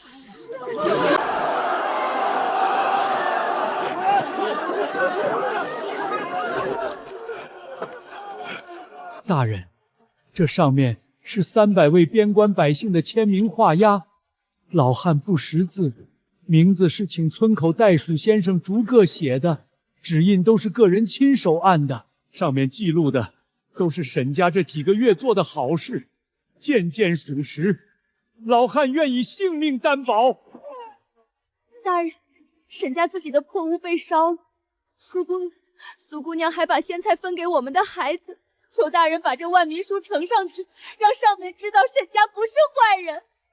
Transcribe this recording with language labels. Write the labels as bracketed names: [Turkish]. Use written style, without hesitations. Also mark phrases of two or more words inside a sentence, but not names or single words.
[Chinese] 大人，這上面是300位邊關百姓的簽名畫押，老漢不識字，名字是請村口袋鼠先生逐個寫的，指印都是個人親手按的，上面記錄的都是沈家這幾個月做的好事，件件屬實，老漢願以性命擔保。大人，沈家自己的破屋被烧了，苏姑娘还把仙菜分给我们的孩子，求大人把这万民书呈上去，让上面知道沈家不是坏人。